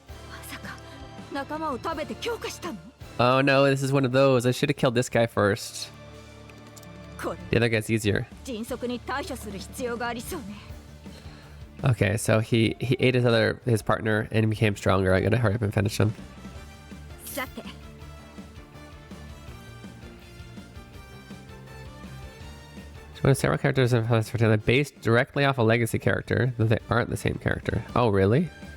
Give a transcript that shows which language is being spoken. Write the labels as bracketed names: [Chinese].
[Japanese] まさか仲間を食べて強化したの？ [English] Oh no, this is one of those. I should have killed this guy first. [Japanese] これ [English] The other guy's easier. [Japanese] 迅速に対処する必要がありそうね。 [English] Okay, so he ate his partner and became stronger. I gotta hurry up and finish him. [Japanese] さて [English] One of several characters in Final Fantasy XIV based directly off a legacy character, though they aren't the same character. Oh, really?